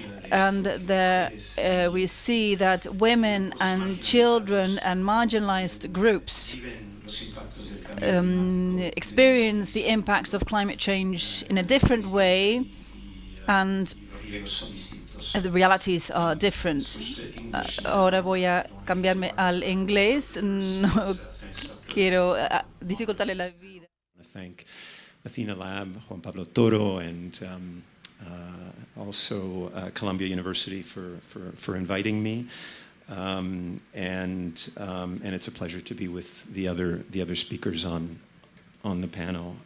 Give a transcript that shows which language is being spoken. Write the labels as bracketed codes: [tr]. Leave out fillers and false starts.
[en] And there we see that women and children and marginalized groups experience the impacts of climate change in a different way, and the realities are different. [es] Ahora voy a cambiarme al inglés. No quiero dificultarle la vida. [en] I thank Athena Lab, Juan Pablo Toro, and also Columbia University for inviting me. And it's a pleasure to be with the other speakers on the panel.